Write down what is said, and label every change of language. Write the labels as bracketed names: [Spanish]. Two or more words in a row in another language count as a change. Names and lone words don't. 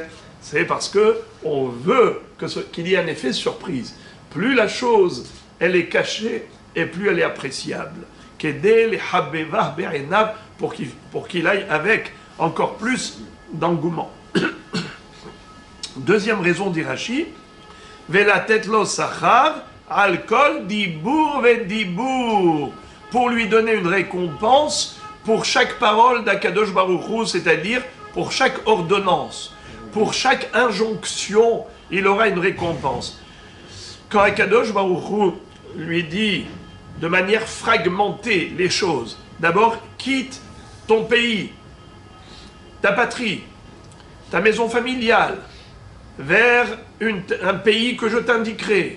[French] C'est parce qu'on veut qu'il y ait un effet surprise. Plus la chose, elle est cachée, et plus elle est appréciable. Pour qu'il aille avec encore plus d'engouement. Deuxième raison d'Irachi, [Hebrew] ולתת לו שכר על כל דיבור ודיבור, [French] pour lui donner une récompense pour chaque parole d' [Hebrew] הקדוש ברוך הוא, [French] c'est-à-dire pour chaque ordonnance, pour chaque injonction, il aura une récompense. Quand [Hebrew] הקדוש ברוך הוא [French] lui dit de manière fragmentée les choses, d'abord quitte ton pays, ta patrie, ta maison familiale, vers un pays que je t'indiquerai.